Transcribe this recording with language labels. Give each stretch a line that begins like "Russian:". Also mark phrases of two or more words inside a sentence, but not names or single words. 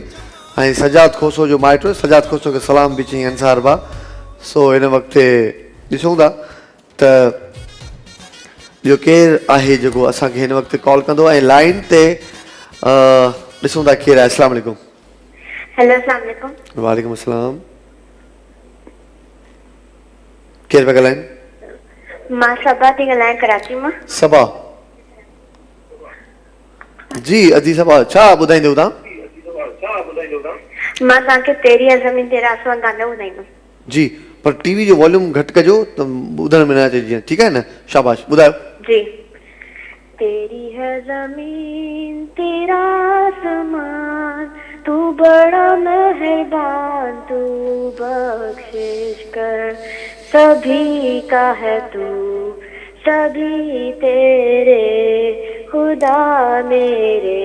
Sindhi: ऐं सजाद खोसो जो माइट सजाद खोसो खे सलाम बि चई अंसार भाउ। सो हिन वक़्तु ॾिसूं था त ॿियो केरु आहे जेको असांखे हिन वक़्तु कॉल कंदो। ऐं लाइन ते ॾिसूं था केरु आहे।
Arabic: السلام عليكم. हेलो السلام عليكم. وعليكم السلام.
Sindhi: केरु पिया ॻाल्हाइनि? मां सबा थी ॻाल्हायां कराची मां। सबा जी, अदी सबा छा ॿुधाईंदव तव्हां? मां तव्हांखे तेरी ज़मीन तेरा आसमान गानो ॿुधाईंदुमि। जी, पर टीवी जो वॉल्यूम घटि कजो त ॿुधण में न अचे जीअं, ठीकु आहे न? शाबाश, ॿुधायो। जी।
Urdu: تیری ہے زمین تیرا آسمان تو بڑا مہربان تو بخشش کر سبھی کا ہے تو سبھی تیرے خدا میرے